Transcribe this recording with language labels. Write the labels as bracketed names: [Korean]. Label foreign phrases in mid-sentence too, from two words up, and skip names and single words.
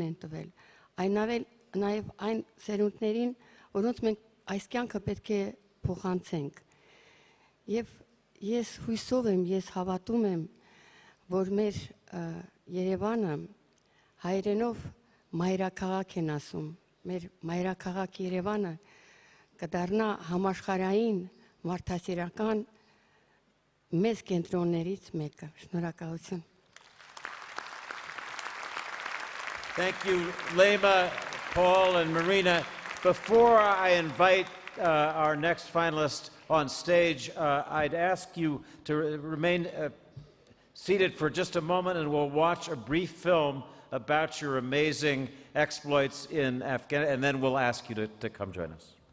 [Armenian] են տվել, նաև այն սերունդներին, որոնց մենք այս կյանքը պետք է փոխանցենք։ Եվ ես հույսով եմ, ես հավատում եմ, որ մեր Երևանը հայերենով մայրաքաղաք են ասում, մեր մայրաքաղաք Երևանը կդառնա համաշխարհային մարդասիրական մեծ կենտրոններից մեկը։ Շնորհակալություն։ [English] Thank you, Lema, Paul, and Marina. Before I invite our next finalist on stage, I'd ask you to remain seated for just a moment, and we'll watch a brief film about your amazing exploits in Afghanistan, and then we'll ask you to come join us.